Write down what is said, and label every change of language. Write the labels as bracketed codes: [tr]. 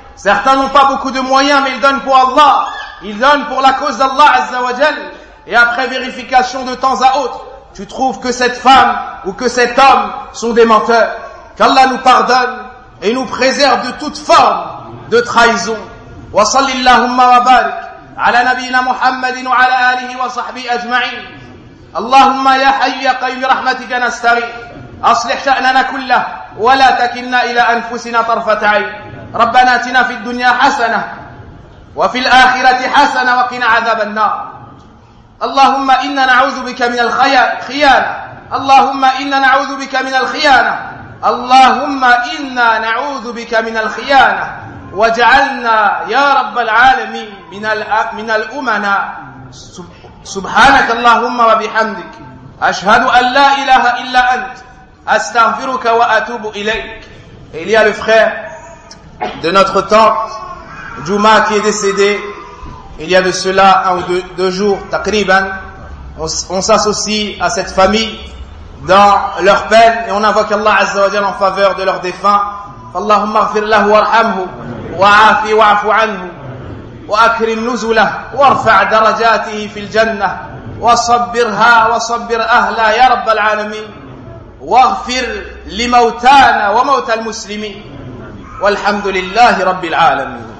[fr] Certains n'ont pas beaucoup de moyens, mais ils donnent pour Allah. Ils donnent pour la cause d'Allah Azza wa Jal. Et après vérification de temps à autre, tu trouves que cette femme ou que cet homme sont des menteurs. Qu'Allah nous pardonne et nous préserve de toute forme de trahison. [ar] Wa salli Allahumma wa barik على نبينا محمد وعلى آله وصحبه أجمعين. اللهم يا حي يا قيوم برحمتك نستغيث. أصلح شأننا كله ولا تكلنا إلى أنفسنا طرفة عين. ربنا آتنا في الدنيا حسنة وفي الآخرة حسنة وقنا عذاب النار. اللهم إنا نعوذ بك من الخيانة. اللهم إنا نعوذ بك من الخيانة. اللهم إنا نعوذ بك من الخيانة. واجعلنا يا رب العالمين من الأمناء. سبحانك اللهم وبحمدك أشهد أن لا إله إلا أنت أستغفرك وأتوب إليك. [fr] Il y a le frère de notre tante Juma qui est décédé il y a de cela un ou deux jours taqriban. On s'associe à cette famille dans leur peine et on invoque Allah Azza wa Jal en faveur de leur défunt. اللهم اغفر له وارحمه وعافي واعف عنه وأكرم نزله وارفع درجاته في الجنة وصبرها وصبر أهلها يا رب العالمين واغفر لموتانا وموتى المسلمين والحمد لله رب العالمين.